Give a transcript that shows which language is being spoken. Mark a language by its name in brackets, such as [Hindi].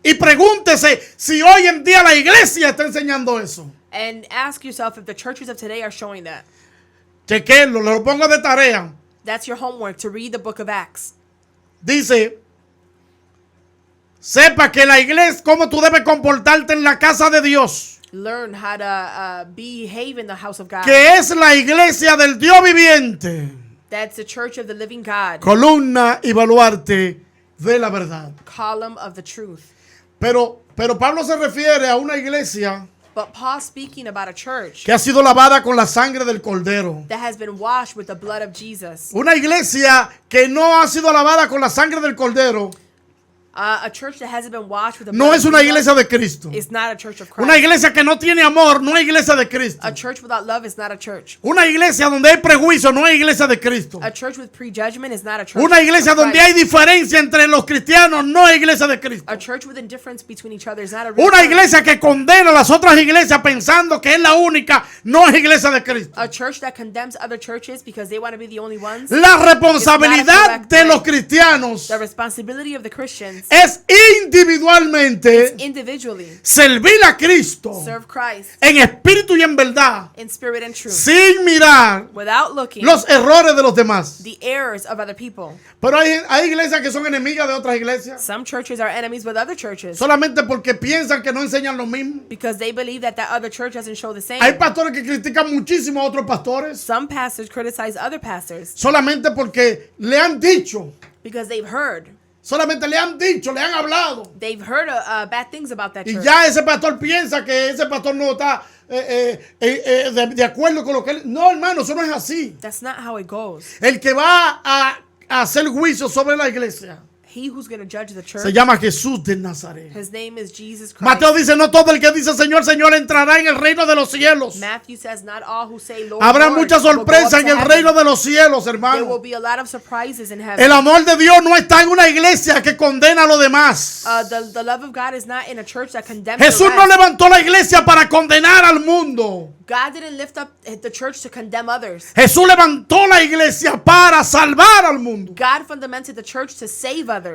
[Spanish] Y pregúntese si hoy en día la iglesia está enseñando eso. [English] And ask yourself if the churches of today are showing that. [Spanish] Chequenlo, lo pongo de tarea. [English] That's your homework, to read the book of Acts. [Spanish] Dice, sepa que la iglesia, cómo tú debes comportarte en la casa de Dios, [English] Learn how to behave in the house of God. [Spanish] que es la iglesia del Dios viviente, [English] That's the church of the living God, [Spanish] columna y baluarte de la verdad. [English] column of the truth. [Spanish] Pero Pablo se refiere a una iglesia [English] But Paul speaking about a church [Spanish] que ha sido lavada con la sangre del Cordero. [English] that has been washed with the blood of Jesus. [Spanish] Una iglesia que no ha sido lavada con la sangre del Cordero [English] A church that hasn't been washed with the [Spanish] no [English] blood [Spanish] es [English] of [Spanish] una [English] Jesus [Spanish] iglesia de Cristo. [English] is not a church of [Spanish] Una [English] Christ. [Spanish] iglesia que no tiene amor no es iglesia de Cristo. [English] A church without love is not a church. [Spanish] Una iglesia donde hay prejuicio no es iglesia de Cristo. [English] A church with prejudgment is not a church. [Spanish] Una iglesia [English] of [Spanish] donde [English] Christ. [Spanish] hay diferencia entre los cristianos no es iglesia de Cristo. [English] A church with indifference between each other is not a real [Spanish] Una [English] church. [Spanish] iglesia que condena a las otras iglesias pensando que es la única no es iglesia de Cristo. [English] A church that condemns other churches because they want to be the only ones. [Spanish] La responsabilidad de los cristianos [English] The responsibility of the Christians [Spanish] es individualmente [English] individually [Spanish] servir a Cristo [English] serve Christ [Spanish] en espíritu y en verdad, [English] in spirit and truth [Spanish] sin mirar [English] without looking [Spanish] los errores de los demás. [English] the errors of other people. [Spanish] Pero hay iglesias que son enemigas de otras iglesias [English] Some churches are enemies with other churches [Spanish] solamente porque piensan que no enseñan lo mismo. [English] because they believe that other church doesn't show the same. [Spanish] Hay pastores que critican muchísimo a otros pastores [English] Some pastors criticize other pastors [Spanish] solamente porque le han dicho, [English] because they've heard [Spanish] le han hablado. [English] bad things about that [Spanish] Y [English] church. [Spanish] ya ese pastor piensa que ese pastor no está de acuerdo con lo que él... No, hermano, eso no es así. [English] That's not how it goes. [Spanish] El que va a hacer juicio sobre la iglesia [English] He who's going to judge the church, [Spanish] se llama Jesús de Nazaret. [English] his name is Jesus Christ. [Spanish] Mateo dice, no todo el que dice Señor, Señor entrará en el reino de los cielos. [English] Matthew says, not all who say Lord, [Spanish] Habrá [English] Lord, [Spanish] mucha [English] will go up [Spanish] sorpresa en [English] to [Spanish] el [English] heaven. [Spanish] reino de los cielos, [English] There will [Spanish] hermano. [English] be a lot of surprises in heaven. [Spanish] El amor de Dios no está en una iglesia que condena a los demás. [English] The love of God is not in a church that condemns [Spanish] Jesús [English] the [Spanish] no [English] rest. [Spanish] levantó la iglesia para condenar al mundo. [English] God didn't lift up the church to condemn others. [Spanish] Jesús levantó la iglesia para salvar al mundo. [English] God fundamented the church to save others.